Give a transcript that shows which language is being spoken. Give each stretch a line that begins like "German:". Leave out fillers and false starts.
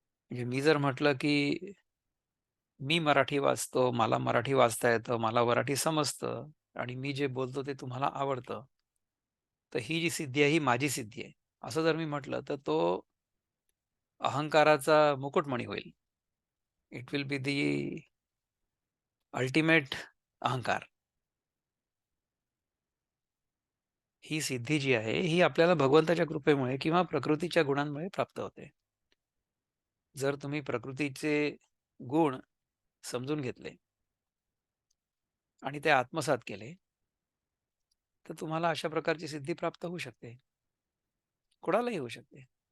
Marathi: म्हणजे मी जर म्हटलं की मी मराठी वाचतो, मला मराठी वाचता येतं, मला मराठी समजतं आणि मी जे बोलतो ते तुम्हाला आवडतं, तर ही जी सिद्धी आहे ही माझी सिद्धी आहे, असं जर मी म्हटलं तर तो अहंकाराचा मुकुटमणी होईल.
English: It will be the ultimate अहंकार.
Marathi: ही सिद्धी जी आहे ही आपल्याला भगवंताच्या कृपेमुळे किंवा प्रकृतीच्या गुणांमुळे प्राप्त होते. जर तुम्ही प्रकृतीचे गुण समजून घेतले आणि ते आत्मसात केले, तर तुम्हाला अशा प्रकारची सिद्धी प्राप्त होऊ शकते. कोणालाही होऊ शकते.